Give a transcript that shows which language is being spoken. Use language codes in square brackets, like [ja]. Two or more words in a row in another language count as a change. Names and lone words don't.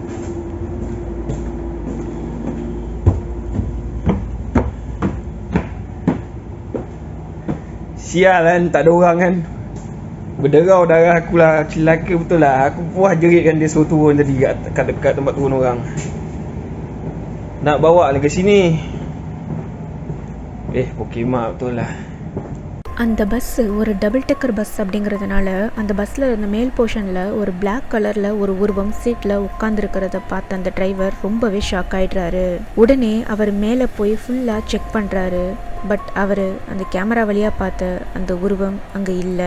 [ms] Sial kan, tak ada orang kan. Berderau darah aku lah, celaka betul lah. Aku puas jeritkan dia suruh turun tadi kat dekat tempat turun orang. Nak bawa lagi ke sini. Pokemon betul lah. [ta] அந்த பஸ்ஸு ஒரு [en] double decker bus [ta] அப்படிங்கிறதுனால அந்த பஸ்ஸில் இருந்த மேல் போர்ஷனில் ஒரு [en] black colour [ta] ஒரு உருவம் சீட்டில் உட்காந்துருக்கிறத பார்த்த அந்த டிரைவர் ரொம்பவே ஷாக் ஆகிடுறாரு. உடனே அவர் மேலே போய் ஃபுல்லாக செக் பண்ணுறாரு. பட் அவர் அந்த கேமரா வழியாக பார்த்த அந்த உருவம் அங்கே இல்லை.